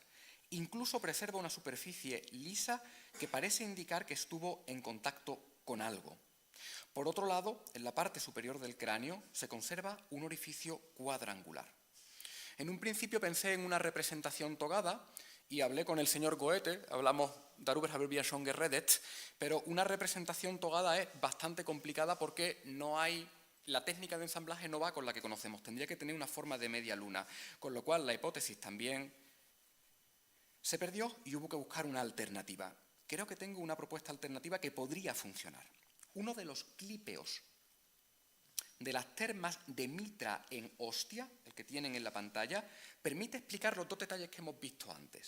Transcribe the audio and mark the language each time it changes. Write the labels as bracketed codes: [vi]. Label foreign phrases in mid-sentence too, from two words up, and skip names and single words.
[es] Incluso preserva una superficie lisa que parece indicar que estuvo en contacto con algo. Por otro lado, en la parte superior del cráneo se conserva un orificio cuadrangular. En un principio pensé en una representación togada y hablé con el señor Goethe, hablamos [de] darüber haben wir schon geredet, [es] pero una representación togada es bastante complicada porque no hay, la técnica de ensamblaje no va con la que conocemos, tendría que tener una forma de media luna, con lo cual la hipótesis también se perdió y hubo que buscar una alternativa. Creo que tengo una propuesta alternativa que podría funcionar. Uno de los clípeos de las termas de Mitra en Ostia, el que tienen en la pantalla, permite explicar los dos detalles que hemos visto antes.